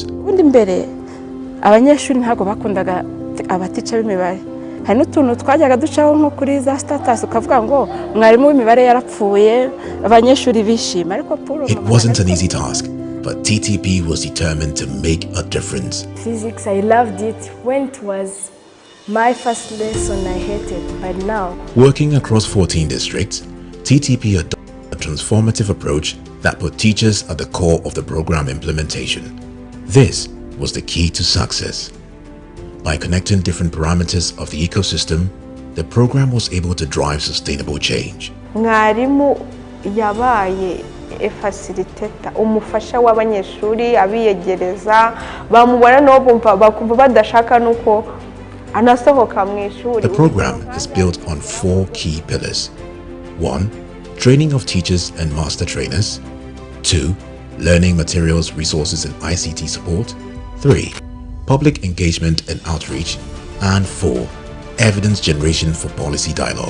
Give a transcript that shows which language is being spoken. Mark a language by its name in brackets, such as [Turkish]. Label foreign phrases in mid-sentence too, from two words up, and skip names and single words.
[Kinyarwanda] Ubundi mbere abanyeshuri ntago bakundaga abaticha b'imibare. Hari n'utuntu twajyaga ducaho nko kuri za status ukavuga ngo mwarimu w'imibare yarapfuye abanyeshuri bishima ariko Paul. [English] It wasn't an easy task, but TTP was determined to make a difference. Physics, I loved it when it was my first lesson. I hated, but now Working across 14 districts, TTP adopted a transformative approach that put teachers at the core of the program implementation. This was the key to success. By connecting different parameters of the ecosystem, the program was able to drive sustainable change. [Kinyarwanda] Mwarimu yabaye facilitator umufasha w'abanyeshuri abiyegereza bamubona no bumva bakumva badashaka nuko anasohoka mu ishuri. [English] The program is built on 4 key pillars. 1. Training of teachers and master trainers. 2. Learning materials, resources and ICT support. 3. Public engagement and outreach. And 4. Evidence generation for policy dialogue.